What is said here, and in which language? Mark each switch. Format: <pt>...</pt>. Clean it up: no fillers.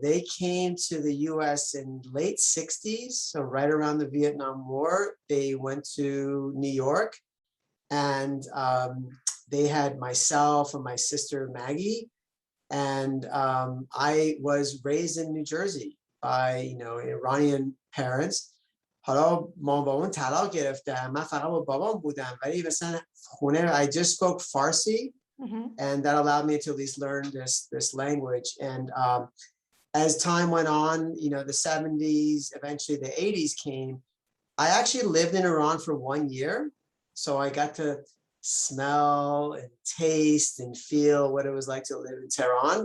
<en>They came to the US in late 60s, so right around the Vietnam War. They went to New York and they had myself and my sister Maggie, and I was raised in New Jersey by Iranian parents.</en> <fa>حالا مامان بابام طلاق گرفتن. من فقط با بابام بودم ولی مثلا خونه</fa> <en>I just spoke Farsi. And that allowed me to at least learn this language. And as time went on, the 70s, eventually the 80s came. I actually lived in Iran for 1 year. So I got to smell and taste and feel what it was like to live in Tehran.</en>